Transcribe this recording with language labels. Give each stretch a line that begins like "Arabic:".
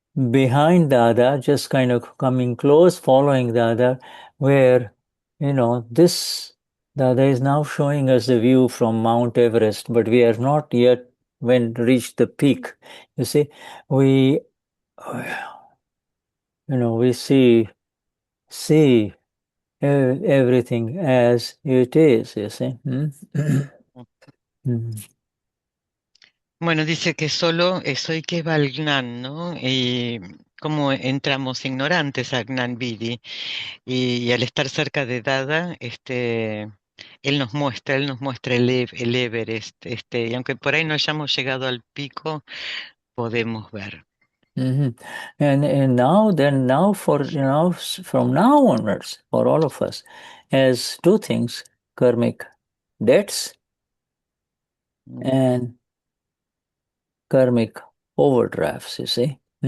English: behind Dada, just kind of coming close, following Dada, where, this Dada is now showing us the view from Mount Everest, but we are not yet when reached the peak. You see, we, we see everything as it is, you see. Mm.
Spanish: Bueno, dice que solo soy Keval Gnan, ¿no? Y como entramos ignorantes a Gnan Vidi y al estar cerca de Dada, él nos muestra el Everest, y aunque por ahí no hayamos llegado al pico, podemos ver. Mhm.
English: And now from now onwards, for all of us, as two things, karmic debts Mm, and karmic overdrafts, you see.